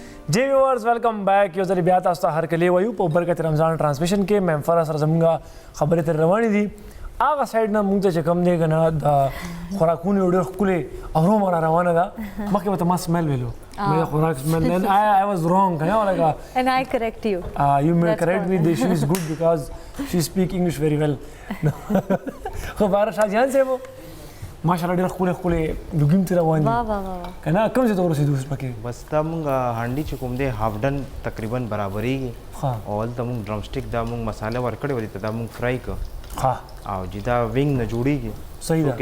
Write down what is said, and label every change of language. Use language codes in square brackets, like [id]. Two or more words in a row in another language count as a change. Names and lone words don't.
[ps] जी [en] viewers welcome back [ps] यो ځل بیا تاسو ته هر کله وایو په برکت رمضان ترانسمیشن کې مې فرا سره زمونږه خبرې تر روانې دي هغه سایډ نه مونږ ته چې کم دی کنه د خوراکونو ډېر ښکلې ارومه را روانه ده مخکې به ته ما سمیل ویلو مې خوراک سمیل [en] and I was wrong [ps] کنه like [en] and I correct you you may correct me she is good because she speak English very well [ps] خو بار شاجان سے وہ ماشاءالله ډېر ښکلې لوګیم ته روان دي واه واه واه کنه کوم څه ته ورسېدو اوس پکې بس دا مونږ هانډي چې کوم دی [en] half done [ps] تقریبا برابرېږي او هلته مونږ [en] drum stick [ps] دا مونږ مساله ورکړې ولې ته دا مونږ فرای کړ ها او چې دا وینګ نه جوړېږي صحیح ده